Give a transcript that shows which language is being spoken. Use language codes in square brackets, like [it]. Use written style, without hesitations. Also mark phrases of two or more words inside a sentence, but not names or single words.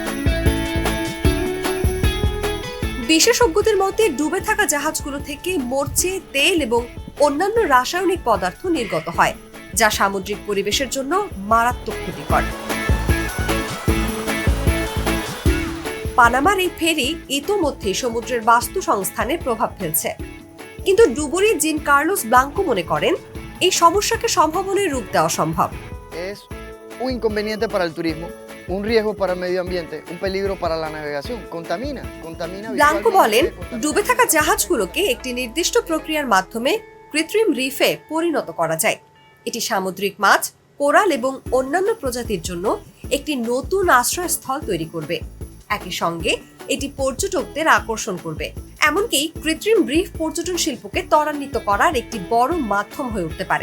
[bn] বিশেষজ্ঞদের মতে, ডুবে থাকা জাহাজগুলো থেকে মরচে, তেল এবং অন্যান্য রাসায়নিক পদার্থ নির্গত হয়, যা সামুদ্রিক পরিবেশের জন্য মারাত্মক ক্ষতিকর। পানামার এই ফেরি ইতোমধ্যে সমুদ্রের বাস্তুসংস্থানে প্রভাব ফেলছে। কিন্তু ডুবুরি জিন কার্লোস ব্লাঙ্কো মনে করেন, এই সমস্যাকে সম্ভাবনায় রূপ দেওয়া সম্ভব। [es] Es un inconveniente para el turismo, un riesgo para el medio ambiente, un peligro para la navegación. Contamina. [bn] ব্লাঙ্কো বলেন, ডুবে থাকা জাহাজগুলোকে একটি নির্দিষ্ট প্রক্রিয়ার মাধ্যমে কৃত্রিম রিফে পরিণত করা যায়। এটি সামুদ্রিক মাছ, কোরাল এবং অন্যান্য প্রজাতির জন্য একটি নতুন আশ্রয়স্থল তৈরি করবে। একই সঙ্গে এটি পর্যটকদের আকর্ষণ করবে, এমনকি কৃত্রিম রিফ পর্যটন শিল্পকে ত্বরান্বিত করার একটি বড় মাধ্যম হয়ে উঠতে পারে।